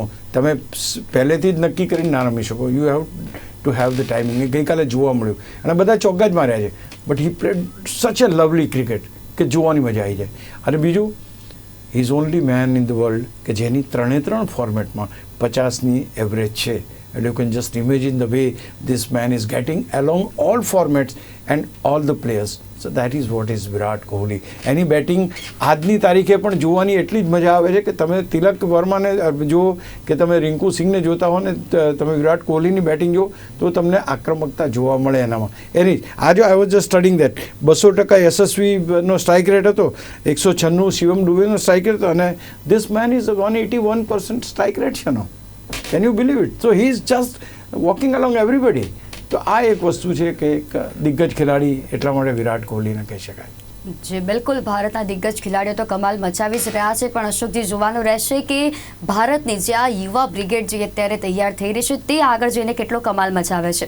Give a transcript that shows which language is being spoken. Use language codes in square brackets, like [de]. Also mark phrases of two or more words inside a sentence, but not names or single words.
[gu] તમે પહેલેથી જ નક્કી કરીને ના રમી શકો, [en] you have to have the timing. [gu] એ ગઈકાલે જોવા મળ્યું, અને બધા ચોગ્ગા જ માર્યા છે, [en] but he played such a lovely cricket [gu] કે જોવાની મજા આવી જાય. અને બીજું, [en] he is only man in the world [gu] કે જેની 3 ફોર્મેટમાં 50ની એવરેજ છે. [en] And you can just imagine the way this man is getting along all formats and all the players. So that is what is Virat Kohli. [gu] એની બેટિંગ આજની તારીખે પણ જોવાની એટલી જ મજા આવે છે કે તમે તિલક વર્માને જો કે તમે રિંકુ સિંહને જોતા હો ને, તમે વિરાટ કોહલીની બેટિંગ જો તો તમને આક્રમકતા જોવા મળે એનામાં. એની આજે [en] I was just studying that [gu] 200% યશસ્વીનો [en] strike rate [gu] હતો, 196 શિવમ દુબેનો [en] strike rate [gu] હતો, અને [en] this man is [gu] 181% [en] strike rate [gu] છે નો. [en] Can you believe it? So he is just walking along everybody. [gu] તો આ એક વસ્તુ છે કે એક દિગ્ગજ ખેલાડી એટલા માટે વિરાટ કોહલીને કહી શકાય. જે બિલકુલ ભારતના દિગ્ગજ ખેલાડીઓ તો કમાલ મચાવી જ રહ્યા છે, પણ અશોકજી જોવાનું રહેશે કે ભારતની જે આ યુવા બ્રિગેડ જે અત્યારે તૈયાર થઈ રહી છે તે આગળ જઈને કેટલો કમાલ મચાવે છે.